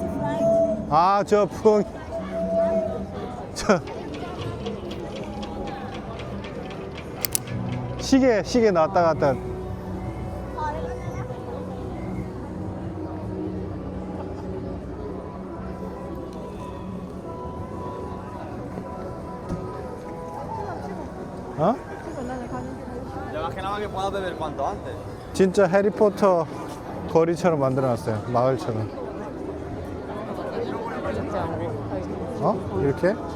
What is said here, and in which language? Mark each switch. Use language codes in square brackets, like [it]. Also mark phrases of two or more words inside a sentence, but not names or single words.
[ko] 저 풍. 저 시계 나왔다 갔다. 어? [es] Ya más que nada que puedas beber cuanto antes. [ko] 진짜 해리포터 거리처럼 만들어놨어요. 마을처럼. 이렇게?